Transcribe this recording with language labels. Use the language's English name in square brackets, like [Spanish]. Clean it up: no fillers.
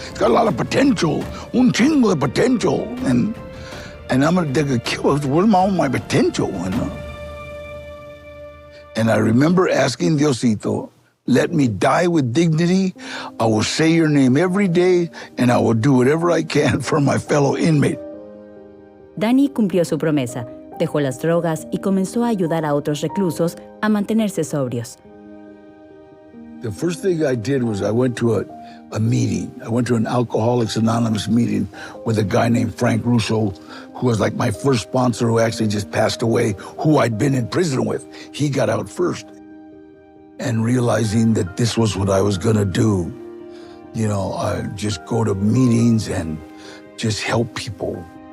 [English] It's got a lot of potential, [Spanish] un chingo de [English] potential. And they're gonna kill us, what am I on my potential? And I remember asking Diosito, let me die with dignity. I will say your name every day, and I will do whatever I can for my fellow inmate. [Spanish] Danny cumplió su promesa, dejó las drogas y comenzó a ayudar a otros reclusos a mantenerse sobrios. [English] The first thing I did was I went to a meeting. I went to an Alcoholics Anonymous meeting with a guy named Frank Russo, who was like my first sponsor, who actually just passed away, who I'd been in prison with. He got out first. And realizing that this was what I was gonna do, you know, I'd just go to meetings and just help people.